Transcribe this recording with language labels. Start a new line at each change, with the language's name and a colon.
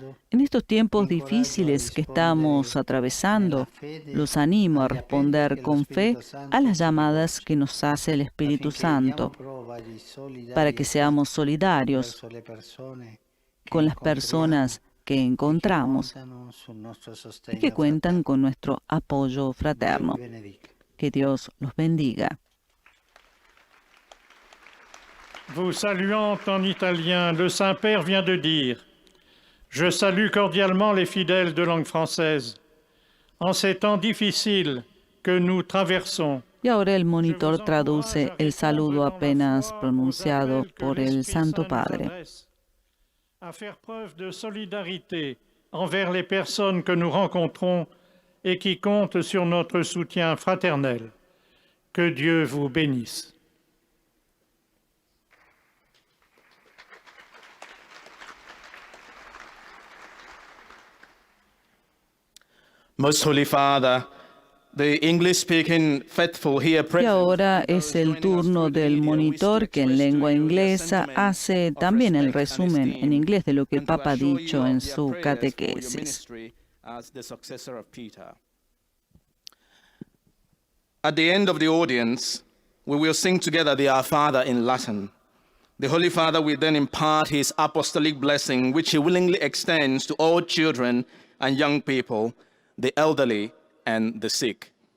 Spanish: En estos tiempos difíciles que estamos atravesando, los animo a responder con fe a las llamadas que nos hace el Espíritu Santo, para que seamos solidarios con las personas que encontramos y que cuentan con nuestro apoyo fraterno. Que Dios los bendiga.
French: Vous saluant en italien, le Saint-Père vient de dire « Je salue cordialement les fidèles de langue française. En ces temps difficiles que nous traversons, »
Spanish: Y ahora el monitor traduce el saludo apenas pronunciado por el Santo Padre.
French: À faire preuve de solidarité envers les personnes que nous rencontrons et qui comptent sur notre soutien fraternel. Que Dieu vous bénisse.
English: Most Holy Father, the English-speaking faithful here
Spanish: Y ahora es el turno del monitor que en lengua inglesa hace también el resumen en inglés de lo que el Papa ha dicho en su catequesis.
English: As the successor of Peter. At the end of the audience, we will sing together the Our Father in Latin. The Holy Father will then impart his apostolic blessing, which he willingly extends to all children and young people, the elderly and the sick.